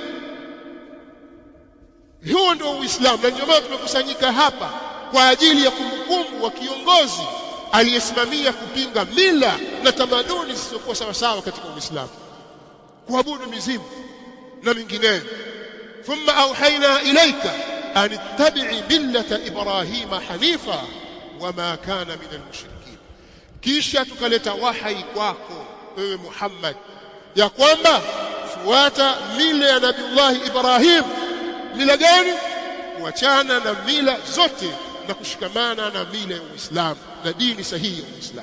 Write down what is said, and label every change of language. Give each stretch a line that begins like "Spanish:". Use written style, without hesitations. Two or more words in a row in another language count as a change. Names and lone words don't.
Swahili: Huo ndio Uislamu, na ndio maana tumekusanyika hapa kwa ajili ya kumbukumbu wa kiongozi aliyesimamia kupinga mila na tamaduni zisizokuwa sawa sawa katika Uislamu, kuabudu mizimu na mingineyo.
Arabic: ثم أوحينا إليك أن اتبع ملة إبراهيم حنيفا وما كان من المشركين,
Swahili: kisha tukaleta wahai kwako wewe Muhammad ya kwamba fuata mila ya Nabii Ibrahim. Mila gani? Kuachana na mila zote na kushikamana na mila ya Uislamu na dini sahihi ya Uislamu.